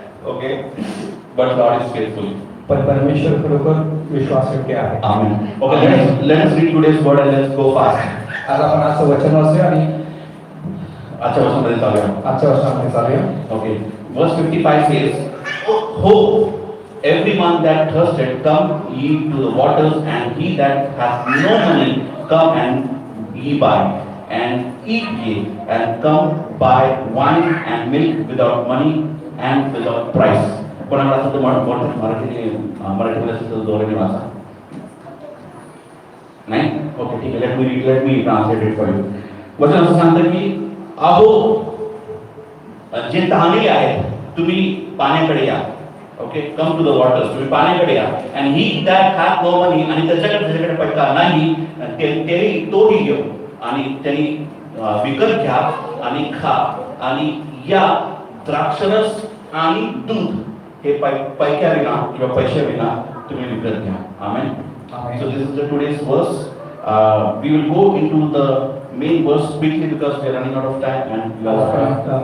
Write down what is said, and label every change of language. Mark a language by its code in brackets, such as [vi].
[en] Okay, but God is faithful. [mr] पण परमेश्वर खरोखर विश्वासयोग्य आहे. [en] Amen. Okay, let us read today's word and let's go fast. [mr] आज आपण आजचं वचन वाचूया आणि आजच्या वचनामध्ये चालूया. आजच्या वचनामध्ये चालूया. [en] Okay, verse 55 says, "Ho, everyone that thirsteth, come ye to the waters, and he that hath no money, come and ye buy, and eat ye, and come buy wine and milk without money and without price." [mr] कोणाला असं तर मराठीमध्ये असं तर जोराने वाचा. नाही? Okay, ठीक आहे. [en] Let me translate it for you. [mr] वचन असं सांगतं की अहो जे तहानलेले आहेत तुम्ही पाण्याकडे या. Okay, [en] come to the waters, [mr] तुम्ही पाण्याकडे या. [en] and he that hath no money, [mr] आणि त्याच्याकडे पैसा नाही तोही घेऊ आणि त्यांनी विकत घ्या आणि खा आणि या द्राक्षरस आणि दूध हे पैक्याविना किंवा पैशाविना तुम्ही विकत घ्या. आमेन. [en] So this is the today's verse. We will go into the main verse quickly because we are running out of time and we are